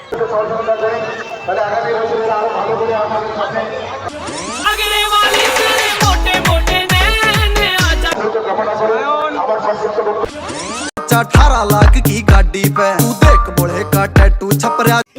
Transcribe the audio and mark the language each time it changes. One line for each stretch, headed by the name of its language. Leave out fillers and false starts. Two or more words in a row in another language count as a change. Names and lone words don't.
Bangla: সহযোগিতা করেন, তাহলে আগামী বছরে আরো ভালো করে আমাদের সামনে কামনা করে আমার সংক্ষিপ্ত বক্তব্য
Hindi: 18 लाख की गाड़ी पे तू देख बोले का टैटू छप रहा।